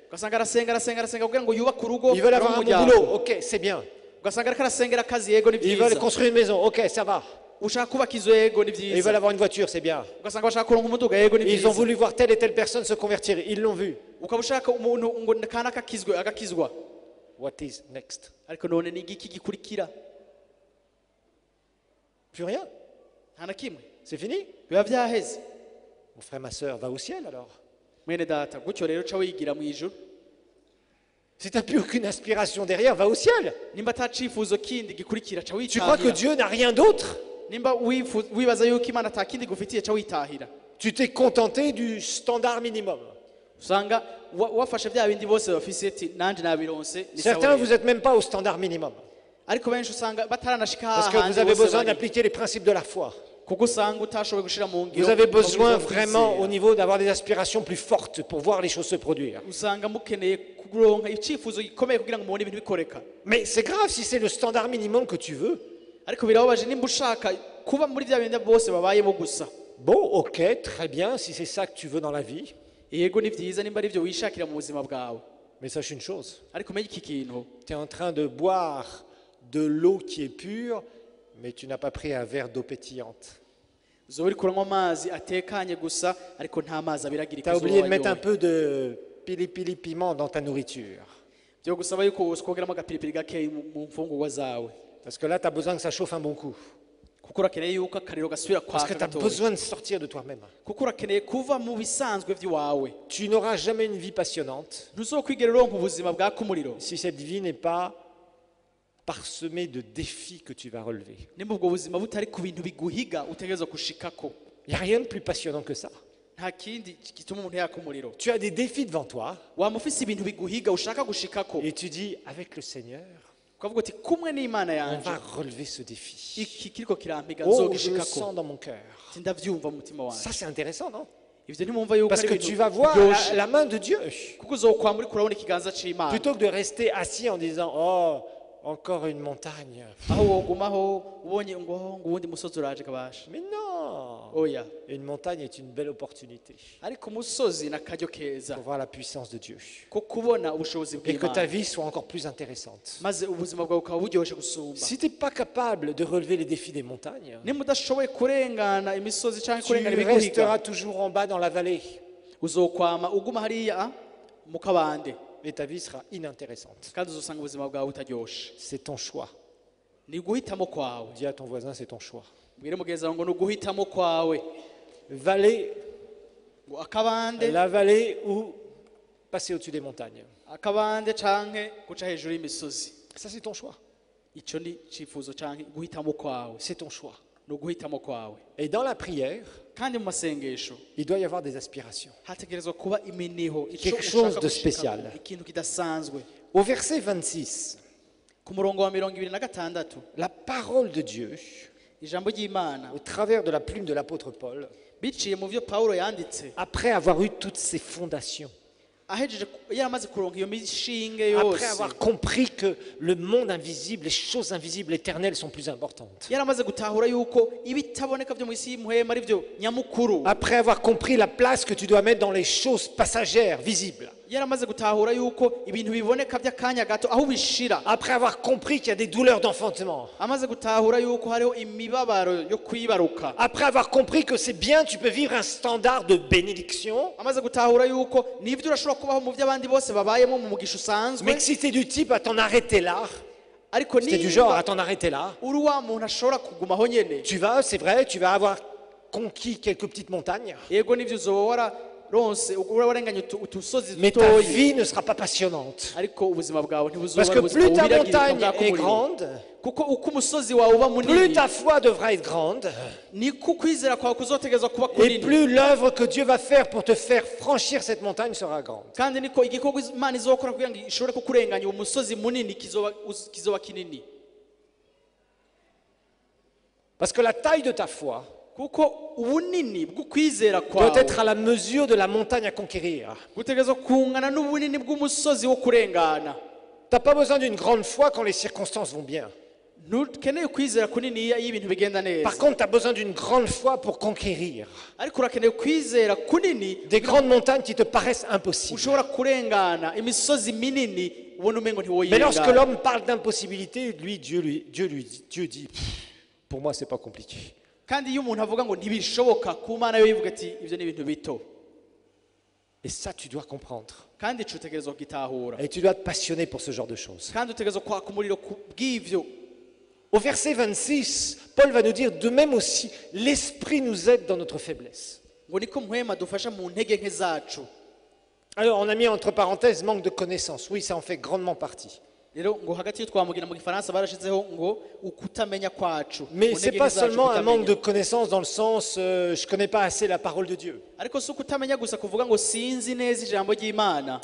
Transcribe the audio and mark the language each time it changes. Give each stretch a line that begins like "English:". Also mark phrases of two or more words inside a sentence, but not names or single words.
Rundi: ugasanga arasenga kugira ngo yubake urugo
French: Ils veulent avoir un bon
Rundi: n'umuryango.
French: boulot. Ok, c'est bien.
Rundi: ugasanga ariko arasengera akazi yego ni
French: Ils veulent
Rundi: byiza
French: construire une maison. Ok, ça va.
Rundi: ushaka kubaka izo yego ni
French: Ils veulent
Rundi: byiza
French: avoir une voiture. C'est bien.
Rundi: ugasanga bashaka kuronka umuduga yego ni
French: Ils ont
Rundi: byiza
French: voulu voir telle et telle personne se convertir. Ils l'ont vu.
Rundi: ukaba ushaka umuntu ngo kana agakizwa
English: What is next?
Rundi: ariko none ni igiki gikurikira
French: Plus rien.
Rundi: nta na kimwe
French: C'est fini.
Rundi: biba byaheze.
French: Mon frère, ma soeur, va au ciel alors.
Rundi: mwene data gutyo rero ca wigira mu ijuru
French: Si tu n'as plus aucune aspiration derrière, va au ciel.
Rundi: nimba ata cifuzo kindi gikurikira ca
French: Tu crois que
Rundi: witahira
French: Dieu n'a rien d'autre?
Rundi: nimba wibaza yuko imana ata kindi gufitiye ca witahira
French: Tu t'es contenté du standard minimum.
Rundi: usanga wafashe bya bindi bose bafise ati nanje nabironse ni sawa
French: Certains,
Rundi: rero.
French: vous n'êtes même pas au standard minimum.
Rundi: ariko benshi usanga bataranashika
French: Parce que
Rundi: hahandi
French: vous avez
Rundi: bose
French: besoin
Rundi: bari.
French: d'appliquer les principes de la foi.
Rundi: kuko usanga utashoboye gushira mu ngiro
French: Vous avez besoin
Rundi: amabwiriza yo
French: vraiment
Rundi: kwizera.
French: au niveau d'avoir des aspirations plus fortes pour voir les choses se produire.
Rundi: usanga mukeneye kuronka icifuzo gikomeye kugira ngo mubone ibintu bikoreka.
French: Mais c'est grave si c'est le standard minimum que tu veux.
Rundi: ariko birababaje nimba ushaka kuba muri bya bindi bose babayemo gusa.
French: Bon, ok, très bien, si c'est ça que tu veux dans la vie.
Rundi: yego ni byiza nimba ari byo wishakira mu buzima bwawe
French: Mais sache une chose,
Rundi: ariko menye iki kintu
French: tu es en train de boire de l'eau qui est pure, mais tu n'as pas pris un verre d'eau pétillante.
Rundi: uzoba uri kuranywa amazi atekanye gusa ariko nta mazi abiragira
French: Tu as oublié de mettre un peu de pili piment dans ta nourriture.
Rundi: byo gusaba yuko wokongeramo agapiripiri gakeyi mu mfungurwa zawe
French: Parce que là, tu as besoin que ça chauffe un bon coup.
Rundi: kuko urakeneye yuko akariro gasubira
French: Parce que
Rundi: kwaka
French: tu as
Rundi: gatoya
French: besoin de sortir de toi-même.
Rundi: kuko urakeneye kuva mu bisanzwe by'iwawe
French: Tu n'auras jamais une vie passionnante
Rundi: ntuzokwigera uronka ubuzima bwaka umuriro
French: si cette vie n'est pas parsemée de défis que tu vas relever.
Rundi: nimba ubwo buzima butari ku bintu biguhiga utegerezwa gushikako
French: Il n'y a rien de plus passionnant que ça.
Rundi: nta kindi gituma umuntu yaka umuriro
French: Tu as des défis devant toi
Rundi: waba ufise ibintu biguhiga ushaka gushikako
French: et tu dis, avec le Seigneur,
Rundi: ukavuga uti kumwe n'imana
French: on
Rundi: yanje
French: va relever ce défi.
Rundi: iki kiriko kirampiga
French: Oh, je le
Rundi: nzogishikako
French: sens dans mon cœur.
Rundi: ati ndavyumva mu mutima wanje
French: Ça, c'est intéressant, non?
Rundi: ivyo ntimwumva yuko
French: Parce
Rundi: ari
French: que
Rundi: ibintu
French: tu vas voir
Rundi: biryoshe
French: la main de Dieu.
Rundi: kuko uzokwama uriko urabona ikiganza c'imana
French: Plutôt que de rester assis en disant, oh, encore une montagne.
Rundi: aho wogumaho ubonye ngo uwundi musozi uraje kabasha
French: Mais non!
Rundi: oya
French: Une montagne est une belle opportunité
Rundi: ariko umusozi n'akaryo keza
French: pour voir la puissance de Dieu.
Rundi: ko kubona ubushobozi
French: Et que ta
Rundi: bw'imana
French: vie soit encore plus intéressante.
Rundi: maze ubuzima bwawe bukaba buryoshe gusumba
French: Si tu n'es pas capable de relever les défis des montagnes,
Rundi: nimba udashoboye kurengana imisozi cyangwa
French: tu
Rundi: kurengana ibiguhiga
French: resteras toujours en bas dans la vallée
Rundi: uzokwama uguma hariya mu kabande
French: et ta vie sera inintéressante.
Rundi: kandi uzosanga ubuzima bwawe butaryoshe
French: C'est ton choix.
Rundi: ni uguhitamo kwawe
French: Dis à ton voisin, c'est ton choix.
Rundi: mbwire mugenzi wawe ngo ni uguhitamo kwawe
French: Vallée,
Rundi: ngo akabande
French: la vallée ou passer au-dessus des montagnes.
Rundi: akabande canke guca hejuru y'imisozi
French: Ça, c'est ton choix.
Rundi: ico ni cifuzo canke guhitamo kwawe
French: C'est ton choix.
Rundi: ni uguhitamo kwawe
French: Et dans la prière,
Rundi: kandi mu masengesho
French: il doit y avoir des aspirations.
Rundi: hategerezwa kuba iminiho ico
French: Quelque chose
Rundi: ushaka
French: de
Rundi: gushikako,
French: spécial.
Rundi: ikintu kidasanzwe
French: Au verset 26,
Rundi: ku murongo wa 26
French: la parole de Dieu,
Rundi: ijambo ry'imana
French: au travers de la plume de l'apôtre Paul,
Rundi: biciye mu byo pawulo yanditse
French: après avoir eu toutes ces fondations,
Rundi: ahejeje yaramaze kuronka iyo mishinge
French: après
Rundi: yose
French: avoir compris que le monde invisible, les choses invisibles, éternelles sont plus importantes,
Rundi: yaramaze gutahura yuko ibitaboneka byo mu isi y'impuhema ari byo nyamukuru
French: après avoir compris la place que tu dois mettre dans les choses passagères, visibles,
Rundi: yaramaze gutahura yuko ibintu biboneka by'akanya gato aho bishira
French: après avoir compris qu'il y a des douleurs d'enfantement,
Rundi: amaze gutahura yuko hariho imibabaro yo kwibaruka
French: après avoir compris que c'est bien, tu peux vivre un standard de bénédiction,
Rundi: amaze gutahura yuko nibyo urashobora kubaho mu by'abandi bose babayemo mu mugisha
French: mais
Rundi: usanzwe
French: que si tu es du type à t'en arrêter là,
Rundi: ariko
French: C'était du genre à
Rundi: niba
French: t'en arrêter là.
Rundi: uri wa muntu ashobora kugumaho nyene,
French: Tu vas, c'est vrai, tu vas avoir conquis quelques petites montagnes,
Rundi: yego nivyo uzoba wararonse warenganye utusozi
French: mais ta
Rundi: dutoyi,
French: vie ne sera pas passionnante.
Rundi: ariko ubuzima bwawe
French: Parce
Rundi: ntibuzoba
French: que
Rundi: ubuzima
French: plus ta
Rundi: bubiragirika
French: montagne
Rundi: bwaka
French: est
Rundi: umuriro.
French: grande,
Rundi: Kuko uko umusozi wawe uba
French: plus
Rundi: munini,
French: ta foi devra être grande,
Rundi: niko kwizera kwawe kuzotegerezwa kuba
French: et
Rundi: kunini,
French: plus l'œuvre que Dieu va faire pour te faire franchir cette montagne sera grande.
Rundi: kandi niko igikorwa Imana izokora kugira ngo ishobore kukurenganya uwo musozi munini kizoba kinini.
French: Parce que la taille de ta foi
Rundi: Kuko ubunini bw'ukwizera
French: doit
Rundi: kwawe
French: être à la mesure de la montagne à conquérir.
Rundi: gutegerezwa kungana n'ubunini bw'umusozi wo kurengana.
French: Tu n'as pas besoin d'une grande foi quand les circonstances vont bien.
Rundi: Ntukeneye kwizera kunini iyo ibintu bigenda
French: Par
Rundi: neza,
French: contre, tu as besoin d'une grande foi pour conquérir
Rundi: ariko urakeneye kwizera kunini
French: des grandes montagnes qui te paraissent impossibles.
Rundi: ushobora kurengana imisozi minini ubona umengo
French: Mais lorsque
Rundi: ntiwoyirengana.
French: l'homme parle d'impossibilité, Dieu dit, pour moi, c'est pas compliqué.
Rundi: Kandi iyo umuntu avuga ngo ntibishoboka, ku Mana yo yivuga ati ibyo ni ibintu bito,
French: Et ça, tu dois comprendre.
Rundi: kandi ico utegerezwa kugitahura,
French: Et tu dois te passionner pour ce genre de choses.
Rundi: kandi utegerezwa kwaka umuriro bw'ivyo.
French: Au verset 26, Paul va nous dire, de même aussi, l'Esprit nous aide dans notre faiblesse.
Rundi: Ngo niko mpwema dufasha mu ntege nke zacu.
French: Alors, on a mis entre parenthèses manque de connaissances. Oui, ça en fait grandement partie.
Rundi: Rero ngo hagati yo twamugira mu gifaransa barashizeho ngo ukutamenya kwacu.
French: Mais
Rundi: Mu
French: ce n'est
Rundi: ntege
French: pas
Rundi: nke zacu
French: seulement un manque de
Rundi: kutamenya.
French: connaissances dans le sens je ne connais pas assez la parole de Dieu.
Rundi: Ariko si ukutamenya gusa kuvuga ngo sinzi neza ijambo ry'Imana,